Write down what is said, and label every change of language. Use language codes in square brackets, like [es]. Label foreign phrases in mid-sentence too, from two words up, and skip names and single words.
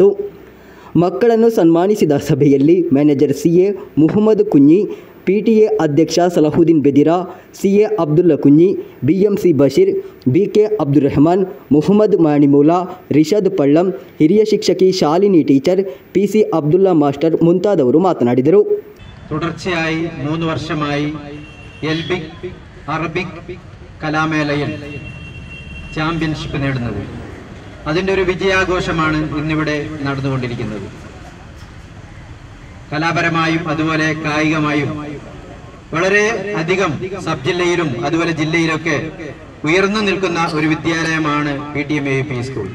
[kn] ಮಕ್ಕಳನ್ನು ಸನ್ಮಾನಿಸಿದ ಸಭೆಯಲ್ಲಿ ಮ್ಯಾನೇಜರ್ ಸಿಎ ಮುಹಮ್ಮದ್ ಕುಂಜಿ, ಪಿಟಿಎ ಅಧ್ಯಕ್ಷ ಸಲಹುದ್ದೀನ್ ಬೆದಿರಾ, ಸಿಎ ಅಬ್ದುಲ್ಲಾ ಕುಂಜಿ, ಬಿಎಂಸಿ ಬಶೀರ್, ಬಿಕೆ ಅಬ್ದುಲ್ ರೆಹಮಾನ್, ಮುಹಮ್ಮದ್ ಮಾಣಿಮೂಲಾ, ರಿಷಾದ್ ಪಳ್ಳಂ, ಹಿರಿಯ ಶಿಕ್ಷಕಿ ಶಾಲಿನಿ ಟೀಚರ್, ಪಿಸಿ ಅಬ್ದುಲ್ಲಾ ಮಾಸ್ಟರ್ ಮುಂತಾದವರು ಮಾತನಾಡಿದರು. [ml] തുടർച്ചയായി 3 വർഷമായി എൽബിക് അറബിക് കലാമേളയിൽ ചാമ്പ്യൻഷിപ്പ് നേടുന്നത്, അതിൻ്റെ ഒരു വിജയാഘോഷമാണ് ഇന്നിവിടെ നടന്നുകൊണ്ടിരിക്കുന്നത്. കലാപരമായും അതുപോലെ കായികമായും വളരെ അധികം സബ് ജില്ലയിലും അതുപോലെ ജില്ലയിലൊക്കെ ഉയർന്നു നിൽക്കുന്ന ഒരു വിദ്യാലയമാണ് PTM AUP സ്കൂൾ.